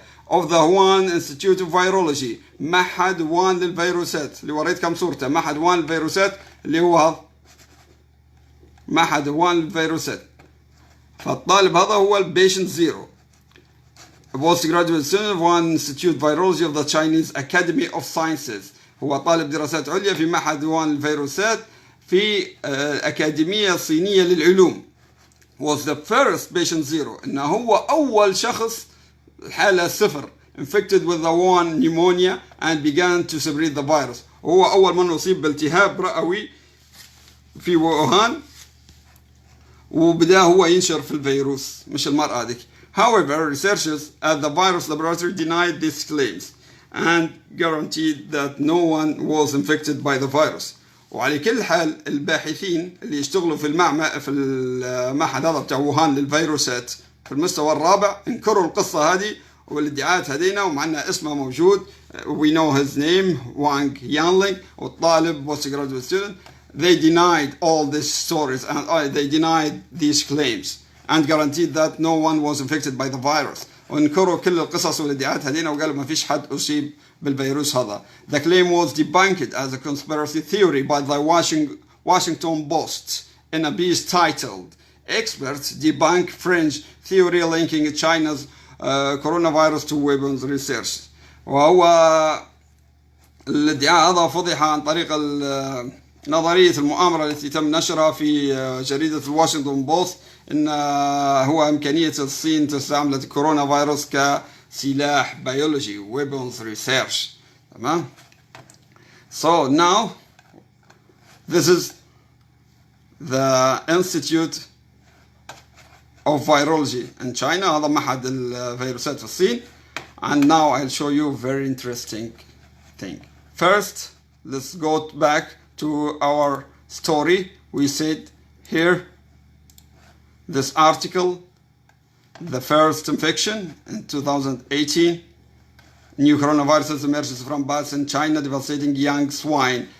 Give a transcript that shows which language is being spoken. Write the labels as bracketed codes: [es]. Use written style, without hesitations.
[en] of the Wuhan Institute of Virology، [ar] معهد وان للفيروسات، اللي وريتكم صورته، معهد وان للفيروسات اللي هو هذا معهد وان للفيروسات. فالطالب هذا هو البيشنت زيرو. [en] A postgraduate student of Wuhan Institute of Virology of the Chinese Academy of Sciences، [ar] هو طالب دراسات عليا في معهد وان للفيروسات في الأكاديمية الصينية للعلوم. [en] Was the first patient zero، [ar] إنه هو أول شخص حالة 0 [en] infected with the Wuhan pneumonia and began to spread the virus. [ar] وهو أول من أصيب بالتهاب رئوي في ووهان وبدأ هو ينشر في الفيروس، مش المرأة هذيك. [en] However, researchers at the virus laboratory denied these claims and guaranteed that no one was infected by the virus. [ar] وعلى كل حال الباحثين اللي يشتغلوا في المعهد هذا بتاع ووهان للفيروسات في المستوى الرابع انكروا القصة هذه والادعاءات هذينا، ومعنا اسمه موجود. [en] We know his name Wang Yanling، والطالب postgraduate student. They denied all these stories and they denied these claims and guaranteed that no one was infected by the virus. [ar] وانكروا كل القصص والادعاءات هذينا وقالوا ما فيش حد أصيب بالفيروس هذا. [en] The claim was debunked as a conspiracy theory by the Washington Post in a piece titled "Experts Debunk Fringe Theory Linking China's Coronavirus to Weapons Research". [ar] وهو الادعاء هذا فضح عن طريق نظرية المؤامرة التي تم نشرها في جريدة الواشنطن بوست، إن هو إمكانية الصين تستعمل الكورونا فيروس كسلاح بيولوجي [en] weapons research. [ar] تمام. [en] So now this is the Institute of virology in China. [ar] هذا معهد الفيروسات في الصين. [en] And now I'll show you very interesting thing. First, let's go back to our story. We said here, this article, the first infection in 2018, new coronaviruses emerges from bats in China, devastating young swine.